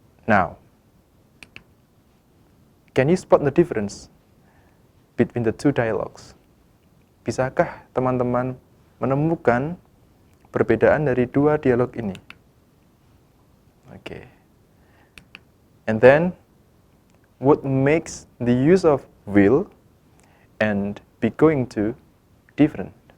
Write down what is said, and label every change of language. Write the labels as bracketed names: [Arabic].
[English] Now, can you spot the difference between the two dialogues? [Indonesian] Bisakah teman-teman menemukan perbedaan dari dua dialog ini? [English] Okay. And then, what makes the use of will and be going to different?